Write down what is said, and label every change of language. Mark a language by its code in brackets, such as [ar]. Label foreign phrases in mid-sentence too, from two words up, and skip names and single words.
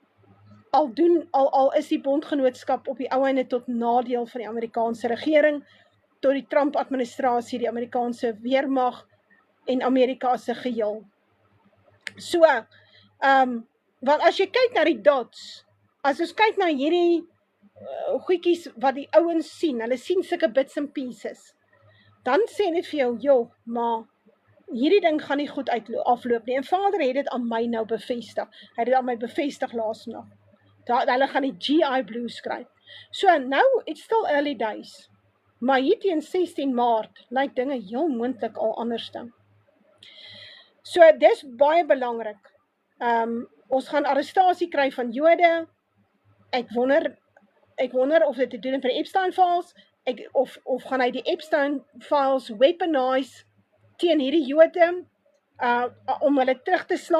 [af] Al is die bondgenootskap op die ou einde tot nadeel van die Amerikaanse regering, tot die Trump-administrasie, die Amerikaanse weermag en Amerika as 'n geheel. So, want as jy kyk na die dots, as ons kyk na hierdie goedjies wat die ouens sien, hulle sien sulke [en] bits and pieces, [af] dan sê dit vir jou, joh, maar hierdie ding gaan nie goed afloop nie. En Vader het dit aan my nou bevestig. Hy het dit aan my bevestig laasnag. Hulle gaan die GI Blues skryf. So nou, [en] it's still early days. [af] Maar hier teen 16 Maart lyk dinge heel moontlik al anders dan. So dis baie belangrik. Ons gaan arrestasie kry van Jode. Ek wonder of dit te doen met die Epstein files, of gaan hy die Epstein files weaponize teen hierdie Jode, om hulle terug te slaan.